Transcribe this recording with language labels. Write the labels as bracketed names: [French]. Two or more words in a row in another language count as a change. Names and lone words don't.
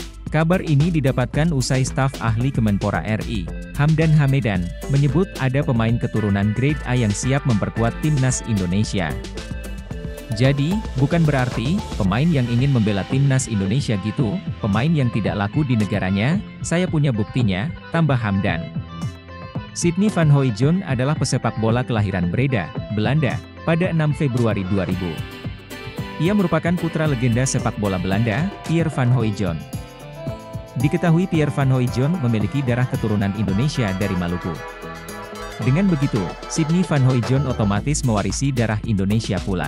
[Indonesian] Kabar ini didapatkan usai staf ahli Kemenpora RI, Hamdan Hamedan, menyebut ada pemain keturunan grade A yang siap memperkuat timnas Indonesia. Jadi, bukan berarti, pemain yang ingin membela timnas Indonesia gitu, pemain yang tidak laku di negaranya, saya punya buktinya, tambah Hamdan. Sidney van Hooijdonk adalah pesepak bola kelahiran Breda, Belanda, pada 6 Februari 2000. Ia merupakan putra legenda sepak bola Belanda, Pierre van Hooijdonk. Diketahui Pierre van Hooijdonk memiliki darah keturunan Indonesia dari Maluku. Dengan begitu, Sidney van Hooijdonk otomatis mewarisi darah Indonesia pula.